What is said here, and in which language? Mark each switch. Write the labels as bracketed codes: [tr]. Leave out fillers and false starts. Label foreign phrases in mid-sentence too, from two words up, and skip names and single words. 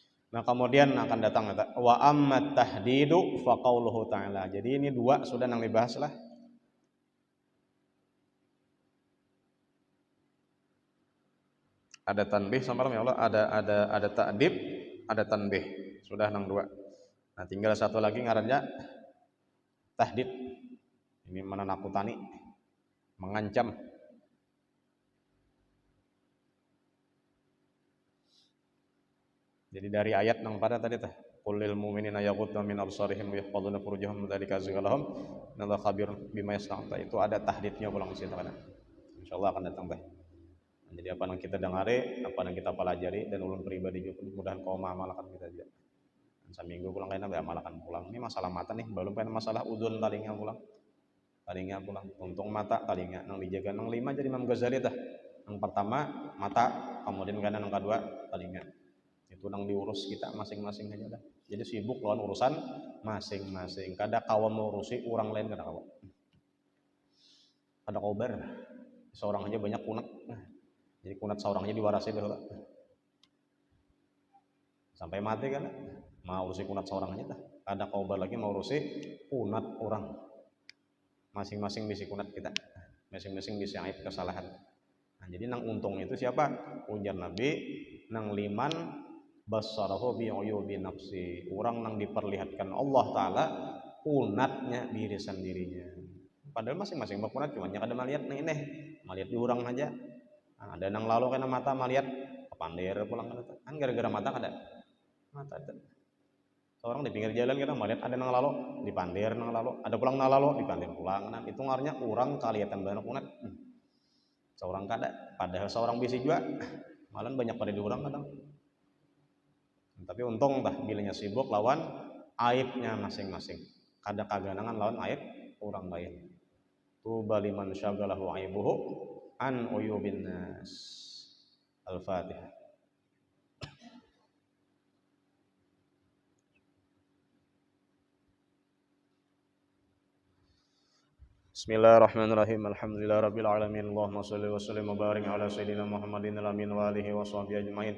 [bjn] Nah, kemudian akan datang [ar] وأما التهديد فقوله تعالى. [bjn] Jadi ini dua sudah yang dibahas lah. Ada tanbih sama [ar] يا الله, [bjn] ada ta'dib, ada tanbih. Sudah nang dua. Nah, tinggal satu lagi ngarannya tahdid. Ini menakutani, mengancam. Jadi dari ayat nang pada tadi tah [ar] قل للمؤمنين يغضوا من أبصارهم ويحفظوا فروجهم ذلك أزكى لهم إن الله خبير بما يصنعون. [bjn] Itu ada tahdidnya pulang di situ kan. Insyaallah akan datang teh. Jadi apa yang kita dengari, apa yang kita pelajari dan ulun pribadi juga mudah-mudahan kau amalkan kita juga. Dan seminggu pulang kayaknya amalkan pulang. Ini masalah mata nih, belum kan masalah udun talinga pulang. Talinga pulang. Untung mata talinga nang dijaga nang 5 jadi Imam Ghazali tah. Yang pertama mata, kemudian kan yang kedua talinga. Itu nang diurus kita masing-masing aja dah. Jadi sibuk lawan urusan masing-masing. Kada kawan mengurusi orang lain kada kawan. Kada kober. Seorang aja banyak kunat. Jadi kunat seorang aja diwarasi dulu. Sampai mati kan. Mau urusi kunat seorang aja dah. Kada kober lagi mau urusi kunat orang. Masing-masing bisi kunat kita. Masing-masing bisi aib kesalahan. Nah, jadi nang untung itu siapa? Ujar Nabi nang [ar] لمن بصره بعيوب نفسه. [bjn] Orang nang diperlihatkan [ar] الله تعالى [bjn] kunatnya diri sendirinya. Padahal masing-masing berkunat cuma kada melihat nih melihat di orang aja. Nah, ada nang lalu kena mata melihat kepandir pulang kan gara-gara mata kada mata itu. Seorang di pinggir jalan kita melihat ada nang lalu dipandir nang lalu, ada pulang nang lalu dipandir pulang. Nah, itu ngarnya orang kelihatan banyak kunat. Seorang kada, padahal seorang bisa juga malah banyak pada di orang kadang. Tapi untung dah bilanya sibuk lawan aibnya masing-masing. Kada kaganangan lawan aib orang lain. [ar] طوبى لمن شغله عيبه عن عيوب الناس. Al-Fatihah. Bismillahirrahmanirrahim. الحمد لله رب العالمين. اللهم صل وسلم وبارك على سيدنا محمد الأمين وآله وصحبه أجمعين.